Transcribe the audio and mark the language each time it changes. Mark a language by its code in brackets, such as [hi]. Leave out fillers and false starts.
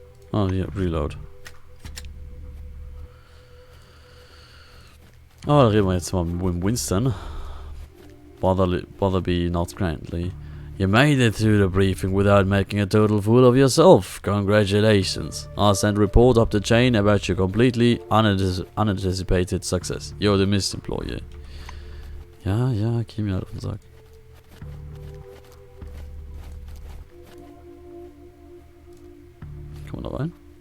[de] Ah, hier, Reload. Oh, da reden wir jetzt mal mit Winston. [en] Bother be not grandly. You made it through the briefing without making a total fool of yourself. Congratulations. I'll send a report up the chain about your completely unanticipated success. You're the missed employee. [de] Ja, geh mir halt auf den Sack. Kommen wir da rein?